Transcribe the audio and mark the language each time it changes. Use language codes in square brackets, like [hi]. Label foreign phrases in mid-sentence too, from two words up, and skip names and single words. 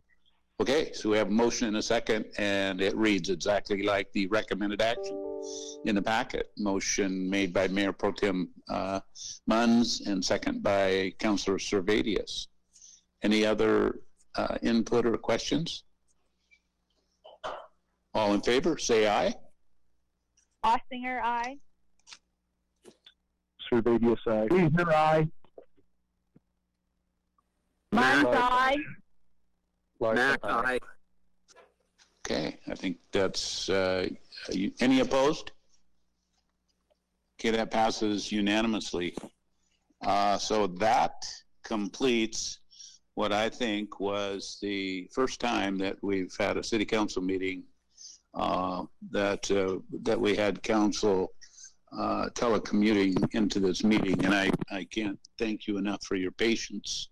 [en] Okay, so we have a motion and a second, and it reads exactly like the recommended action in the packet. Motion made by Mayor Pro Tem Munns and second by Councilor Servadius. Any other input or questions? All in favor, say aye. Ostinger, aye. Surveyor, aye. Reasoner, aye. Mine's aye. Mac, aye. Okay, I think that's, any opposed? Okay, that passes unanimously. So that completes what I think was the first time that we've had a city council meeting that we had council telecommuting into this meeting, and I can't thank you enough for your patience.